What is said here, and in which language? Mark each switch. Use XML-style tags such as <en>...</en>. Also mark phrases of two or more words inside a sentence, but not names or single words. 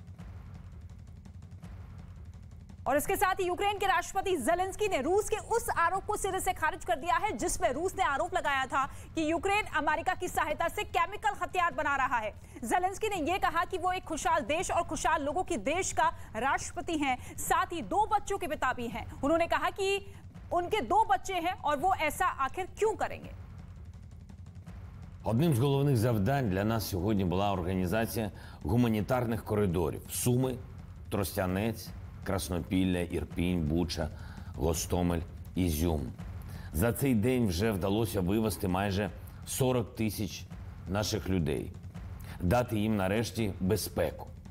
<hi>और इसके साथ ही यूक्रेन के राष्ट्रपति ज़ेलेंस्की ने रूस के उस आरोप को सिरे से खारिज कर दिया है जिसमें रूस ने आरोप लगाया था कि यूक्रेन अमेरिका की सहायता से केमिकल हथियार बना रहा है। ज़ेलेंस्की ने यह कहा कि वो एक खुशहाल देश और खुशहाल लोगों की देश का राष्ट्रपति हैं, साथ ही 2 बच्चों के पिता भी हैं। उन्होंने कहा कि उनके 2 बच्चे हैं और वो ऐसा आखिर क्यों करेंगे।</hi> <uk>Одним з головних завдань для нас сьогодні була організація гуманітарних коридорів: Суми, Тростянець, Краснопілля, Ірпінь, Буча, Гостомель, Ізюм. За цей день вже вдалося вивезти майже 40 тисяч наших людей, дати їм нарешті безпеку.</uk>